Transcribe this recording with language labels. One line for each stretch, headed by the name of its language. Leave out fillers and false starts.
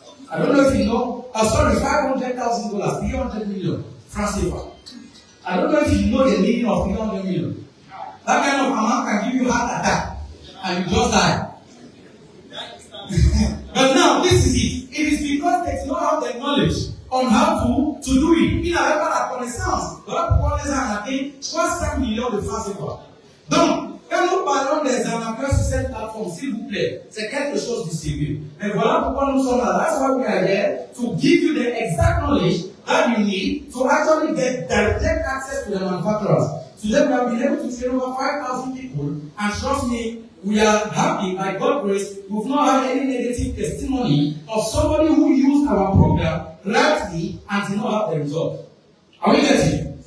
English: I don't know if you know, $500,000, 300 million francs CFA. I don't know if you know the meaning of 300 million. That kind of amount can give you heart attack and you just die. But now, this is it. It is because they know how technology knowledge on how to do it.
French: Il n'avait pas la connaissance. Voilà pourquoi les arnaqués, 65 millions de francs CFA. Donc, quand nous parlons des arnaqueurs sur cette plateforme, s'il vous plaît, c'est quelque chose de sérieux. Mais voilà pourquoi nous sommes là.
English: That's why we are here to give you the exact knowledge that you need to actually get direct access to the manufacturers. Today we have been able to train over 5,000 people, and trust me, we are happy, by God's grace, we've not had any negative testimony of somebody who used our program rightly and did not have the result. Are we getting?